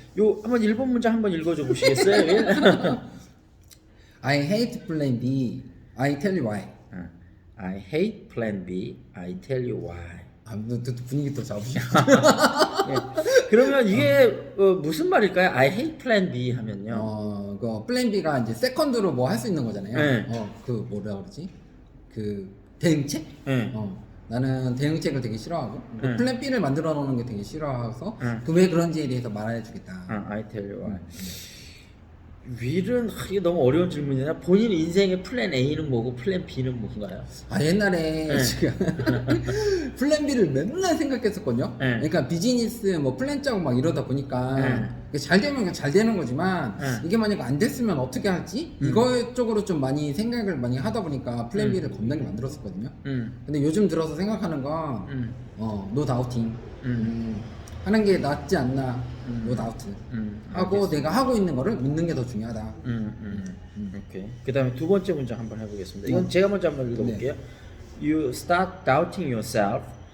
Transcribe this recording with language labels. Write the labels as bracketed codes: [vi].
[ko] 요 한번 일본 문장 한번 읽어줘 보시겠어요? [en] I hate plan B. I tell you why. I hate plan B. I tell you why. [ko] 또 분위기 또 잡으시죠. 예. 그러면 이게 무슨 말일까요? [en] I hate plan B [ko] 하면요. 그 플랜 B가 이제 세컨드로 뭐 할 수 있는 거잖아요. 네. 그 뭐라 그러지? 그 대응책? 네. 나는 대응책을 되게 싫어하고 네. 플랜 B를 만들어 놓는 게 되게 싫어서 네. 그 왜 그런지에 대해서 말해 주겠다. [en] I tell you why. [ko] 윌은 이게 너무 어려운 질문이나 본인 인생의 플랜 A는 뭐고 플랜 B는 뭔가요? 옛날에 네. 지금 플랜 B를 맨날 생각했었거든요. 네. 그러니까 비즈니스 뭐 플랜 짜고 막 이러다 보니까 네. 잘 되면 그냥 잘 되는 거지만 네. 이게 만약 안 됐으면 어떻게 할지 이거 쪽으로 좀 많이 생각을 많이 하다 보니까 플랜 B를 겁나게 만들었었거든요. 근데 요즘 들어서 생각하는 건 노 다우팅 하는 게 낫지 않나. 노 다우트 하고 알겠습니다. 내가 하고 있는 거를 믿는 게 더 중요하다. 오케이. 그다음에 두 번째 문장 한번 해보겠습니다. 이건 제가 먼저 한번 읽어볼게요. [en] You start doubting yourself.